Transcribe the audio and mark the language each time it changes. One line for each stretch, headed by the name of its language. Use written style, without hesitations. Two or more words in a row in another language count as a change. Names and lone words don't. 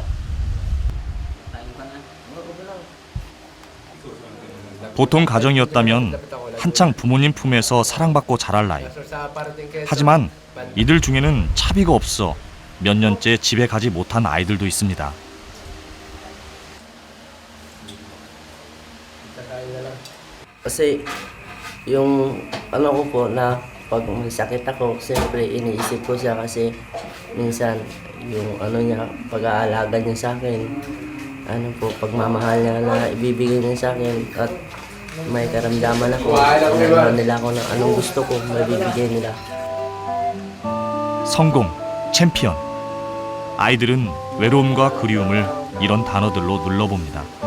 Korean: 보통 가정이었다면 한창 부모님 품에서 사랑받고 자랄 나이. 하지만 이들 중에는 차비가 없어 몇 년째 집에 가지 못한 아이들도 있습니다.
Filipino: Kasi yung ano ko po na pag may sakit ako, siyempre iniisip ko siya kasi minsan yung ano niya, pag-aalaga niya sa akin, ano po, pagmamahal niya na ibibigay niya sa akin at may karamdaman ako, ano nila ako ng anong gusto ko, mabibigay nila.
Korean: 성공, 챔피언. 아이들은 외로움과 그리움을 이런 단어들로 눌러봅니다.